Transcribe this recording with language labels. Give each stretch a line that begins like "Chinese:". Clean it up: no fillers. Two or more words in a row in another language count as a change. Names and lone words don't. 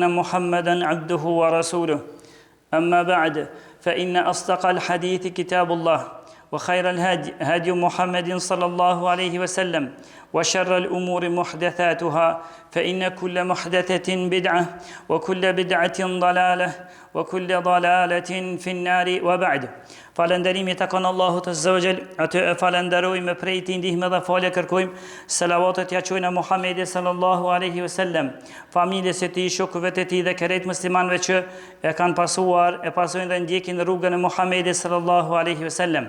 Arabic: محمدا عبده ورسوله أما بعد فإن أصدق الحديث كتاب الله وخير الهدي هدي محمد صلى الله عليه وسلم وشر الأمور محدثاتها فإن كل محدثة بدعة وكل بدعة ضلالة وكل ضلالة في النار وبعد
Albanian: Falënderimi takon Allahut Azza wa Jall, atë e falenderojmë prej tij ndihmë dhe falë kërkojmë. Selavatet ja çojmë Muhamedit
Arabic: صلى الله عليه وسلم,
Albanian: familjes së tij, shokëve të tij dhe krejt muslimanëve që e kanë pasuar, e pasojnë dhe ndjekin rrugën e Muhamedit
Arabic: صلى الله عليه وسلم.